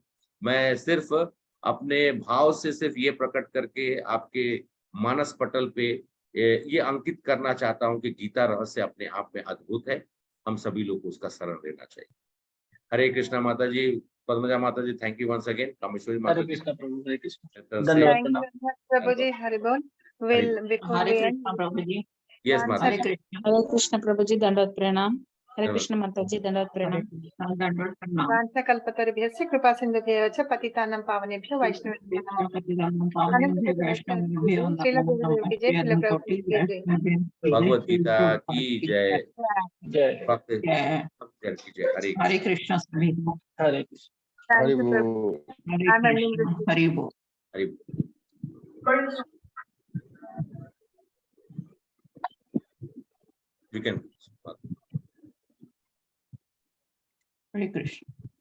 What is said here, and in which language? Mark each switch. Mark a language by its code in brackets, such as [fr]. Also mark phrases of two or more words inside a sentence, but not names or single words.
[hi] मैं सिर्फ अपने भाव से सिर्फ ये प्रकट करके आपके मानस पटल पे ये अंकित करना चाहता हूँ कि गीता रहस्य अपने आप में अद्भुत है। हम सभी लोग को उसका शरण लेना चाहिए। हरे कृष्णा माता जी, पद्मजा माता जी, [en] thank you once again, [hi] कामेश्वरी माता हरे जी, कृष्णा प्रभु, हरे कृष्ण, से- धन्यवाद, [en] Thank you [hi] प्रणाम। [en] very much, Prabhuji. Haribol. Will before [hi] हरे [en] we end, [hi] कृष्ण प्रभु जी, यस माता हरे जी, कृष्ण प्रभु जी, दंडवत प्रणाम। हरे धन्यवाद। कृष्ण माता जी, दंडवत प्रणाम। दंडवत प्रणाम। [sa] वांछा कल्पतरुभ्यश्च कृपा सिन्धुभ्यश्च पतितानां पावनेभ्यो वैष्णवेभ्यो नमः। [hi] अनंत वैष्णव श्रील गुरुदेव की जय, श्रील प्रभुपाद की जय। भगवत गीता की जय, जय भक्त भक्त जन की जय। हरे हरे कृष्ण सभी को। हरे कृष्ण। [en] Thank you, Prabhu. [hi] हरे [en] I'm ending this. [hi] कृष्ण, हरि बोल। [en] हरे we can [hi] हरे कृष्ण।